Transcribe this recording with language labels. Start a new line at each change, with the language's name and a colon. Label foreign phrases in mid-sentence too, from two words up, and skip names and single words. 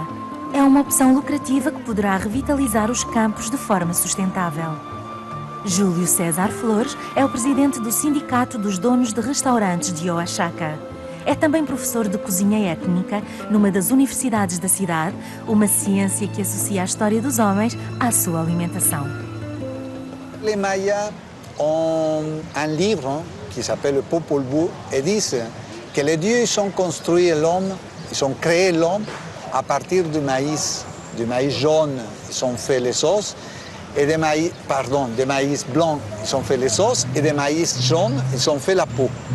Portuguese: É uma opção lucrativa que poderá revitalizar os campos de forma sustentável. Júlio César Flores é o presidente do Sindicato dos Donos de Restaurantes de Oaxaca. É também professor de cozinha étnica numa das universidades da cidade, uma ciência que associa a história dos homens à sua alimentação.
French: Les Mayas ont un livre qui s'appelle le Popol Vuh et disent que les dieux ils ont construit l'homme, ils ont créé l'homme à partir du maïs jaune, ils ont fait les sauces, et des maïs blancs, ils ont fait les sauces, et des maïs jaunes, ils ont fait la peau.